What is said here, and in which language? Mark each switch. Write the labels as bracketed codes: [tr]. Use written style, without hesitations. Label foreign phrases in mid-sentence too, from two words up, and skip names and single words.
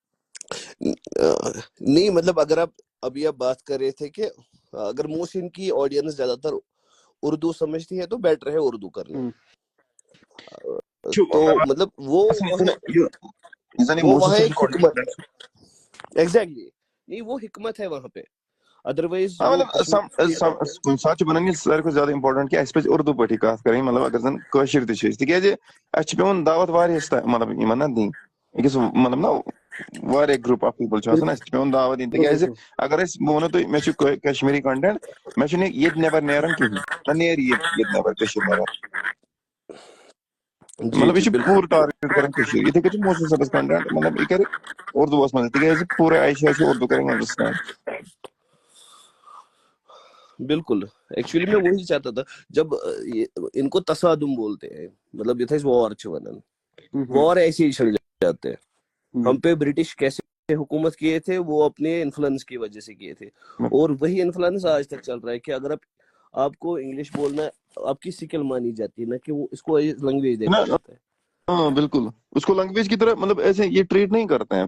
[ur] نہیں مطلب اگر آپ ابھی آپ بات کر رہے تھے کہ اگر محسن کی آڈینس زیادہ تر اردو سمجھتی ہے تو بیٹر ہے اردو کرنا. تو مطلب وہ وہاں ایک حکمت ہے. ایگزیکٹلی نہیں, وہ حکمت ہے وہاں پہ. ادروائز [ks] کُنہِ ساتہٕ چھُ بنان یہِ ساروی کھۄتہٕ زیادٕ اِمپاٹنٹ کہِ اَسہِ پَزِ اردوٗ پٲٹھی کَتھ کَرٕنۍ, مطلب اگر زن کٲشِر تہِ چھِ أسۍ, تِکیازِ اَسہِ چھِ پیوان دعوت واریاہس مطلب یِمن نا دِنۍ, أکِس مطلب نا واریاہ [en] group of people [ks] چھُ آسان, اَسہِ چھِ پیوان دعوت دِنۍ. تِکیازِ اگر أسۍ بہٕ وَنو تۄہہِ مےٚ چھُ کشمیٖری کنٹینٹ, مےٚ چھُنہٕ ییٚتہِ نٮ۪بر نیران کِہینۍ, نہ نیرِ ییٚتہِ نٮ۪بر کٔشیٖر نٮ۪بر, مطلب یہِ چھُ پوٗرٕ ٹارگیٹ کران کٔشیٖر. یِتھٕے کٔنۍ چھُ محسن صٲبس کنٹینٹ, مطلب یہِ کرِ اردوٗوس منٛز, تِکیازِ پوٗرٕ ایشیا چھُ اردوٗ کران انڈرسٹینڈ. [ur] بالکل ایکچولی میں وہی چاہتا تھا. جب ان کو تصادم بولتے ہیں, مطلب یہ [ks] وار چھِ ونان, [ur] وار ایسے ہی چل جاتے ہیں. ہم پہ برٹش کیسے حکومت کیے تھے, وہ اپنے انفلوئنس کی وجہ سے کیے تھے, اور وہی انفلوئنس آج تک چل رہا ہے کہ اگر آپ کو انگلش بولنا آپ کی سکل مانی جاتی ہے, نہ کہ وہ اس کو لینگویج دیکھا جاتا ہے. ہاں بالکل, اس کو لینگویج کی طرح مطلب ایسے یہ ٹریٹ نہیں کرتے ہیں.